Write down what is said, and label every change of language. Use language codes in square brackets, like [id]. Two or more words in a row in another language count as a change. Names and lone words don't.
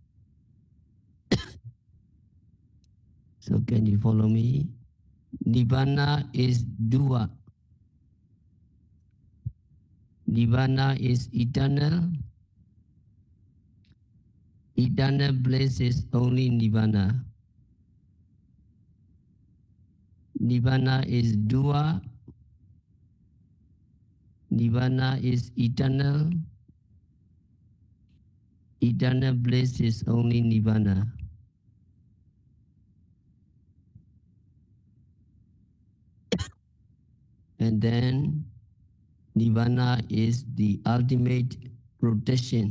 [en] So can you follow me? Nibbana is duwa. Nibbana is eternal. Eternal bliss is only Nibbana. Nibbana is duwa. Nibbana is eternal. Eternal bliss is only Nibbana. And then Nibbana is the ultimate protection.